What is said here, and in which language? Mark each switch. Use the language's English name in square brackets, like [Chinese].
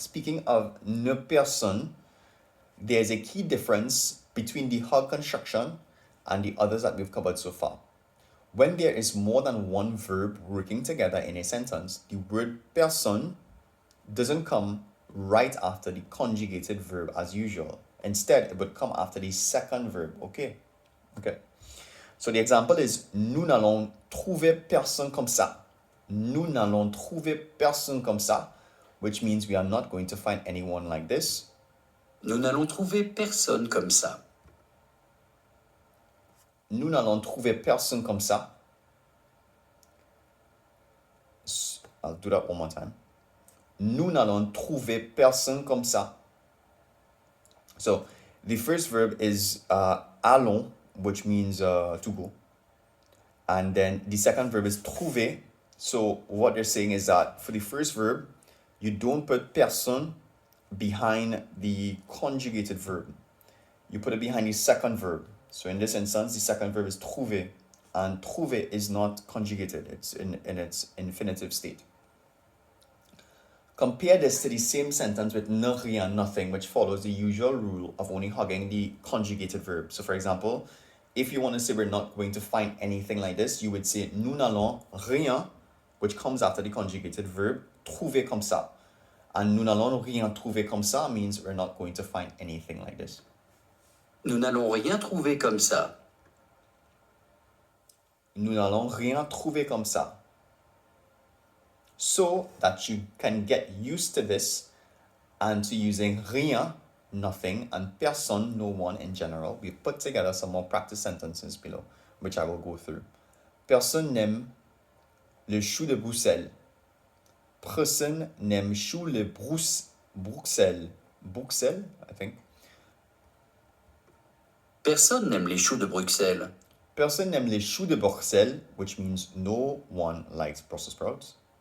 [English] Speaking of ne personne, there's a key difference between the hug construction and the others that we've covered so far. When there is more than one verb working together in a sentence, the word personne doesn't come right after the conjugated verb as usual. Instead, it would come after the second verb. Okay. So the example is [French] nous n'allons trouver personne comme ça. Nous n'allons trouver personne comme ça, [English] which means we are not going to find anyone like this. [French] Nous n'allons trouver personne comme ça. Nous n'allons trouver personne comme ça. [English] I'll do that one more time. [French] Nous n'allons trouver personne comme ça. [English] So the first verb is allons, which means to go. And then the second verb is trouver. So what they're saying is that for the first verb, you don't put personne behind the conjugated verb. You put it behind the second verb. So in this instance, the second verb is trouver. And trouver is not conjugated. It's in its infinitive state. Compare this to the same sentence with ne rien, nothing, which follows the usual rule of only hugging the conjugated verb. So for example, if you want to say we're not going to find anything like this, you would say [French] nous n'allons rien, [English] which comes after the conjugated verb, [French] trouver comme ça. [English] And [French] nous n'allons rien trouver comme ça [English] means we're not going to find anything like this. [French] Nous n'allons rien trouver comme ça. Nous n'allons rien trouver comme ça. [English] So that you can get used to this and to using rien, nothing, and personne, no one in general, we put together some more practice sentences below, which I will go through. [French] Personne n'aime le chou de Bruxelles. Personne n'aime chou le Bruxelles. [English] Bruxelles, I think. [French] Personne n'aime les choux de Bruxelles. Personne n'aime les choux de Bruxelles, [English] which means no one likes Brussels sprouts.